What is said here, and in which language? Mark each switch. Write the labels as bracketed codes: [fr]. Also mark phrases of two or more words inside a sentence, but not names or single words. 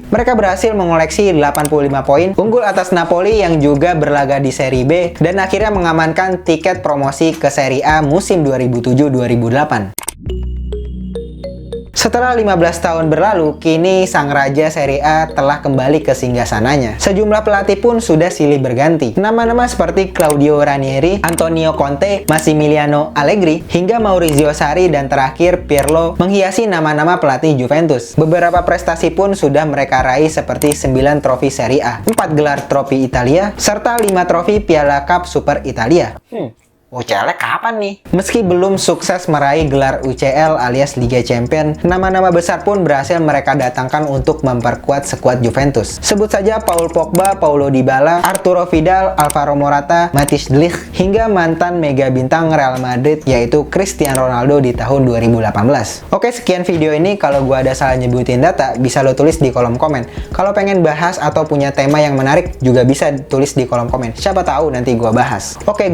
[id] Mereka berhasil mengoleksi 85 poin, unggul atas Napoli yang juga berlaga di Serie B dan akhirnya mengamankan tiket promosi ke Serie A musim 2007-2008. Setelah 15 tahun berlalu, kini sang raja Serie A telah kembali ke singgasananya. Sejumlah pelatih pun sudah silih berganti. Nama-nama seperti Claudio Ranieri, Antonio Conte, Massimiliano Allegri, hingga Maurizio Sarri dan terakhir Pirlo menghiasi nama-nama pelatih Juventus. Beberapa prestasi pun sudah mereka raih seperti 9 trofi Serie A, 4 gelar trofi Italia, serta 5 trofi Piala Cup Super Italia. UCL kapan nih? Meski belum sukses meraih gelar UCL alias Liga Champion, nama-nama besar pun berhasil mereka datangkan untuk memperkuat skuad Juventus. Sebut saja Paul Pogba, Paulo Dybala, Arturo Vidal, Alvaro Morata, Matthijs de Ligt, hingga mantan mega bintang Real Madrid yaitu Cristiano Ronaldo di tahun 2018. Oke, sekian video ini. Kalau gua ada salah nyebutin data, bisa lo tulis di kolom komen. Kalau pengen bahas atau punya tema yang menarik, juga bisa tulis di kolom komen. Siapa tahu nanti gua bahas.